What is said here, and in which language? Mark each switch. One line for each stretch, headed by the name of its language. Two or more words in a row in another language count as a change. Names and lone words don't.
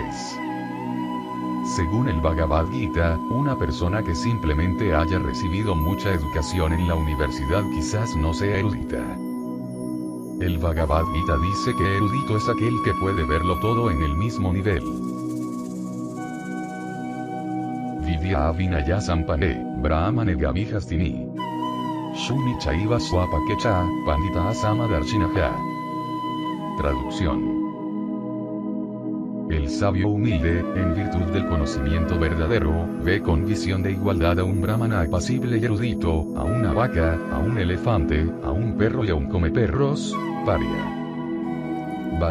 Spanish: Según el Bhagavad Gita, una persona que simplemente haya recibido mucha educación en la universidad quizás no sea erudita. El Bhagavad Gita dice que erudito es aquel que puede verlo todo en el mismo nivel.
Sanskrit: Vidya Vinaya Sampane, Brahmane Gavijastini. Shuni Chaiva Swapakecha, Pandita Samadarshinaha.
Spanish: Traducción. El sabio humilde, en virtud del conocimiento verdadero, ve con visión de igualdad a un brahmana apacible y erudito, a una vaca, a un elefante, a un perro y a un comeperros, paria.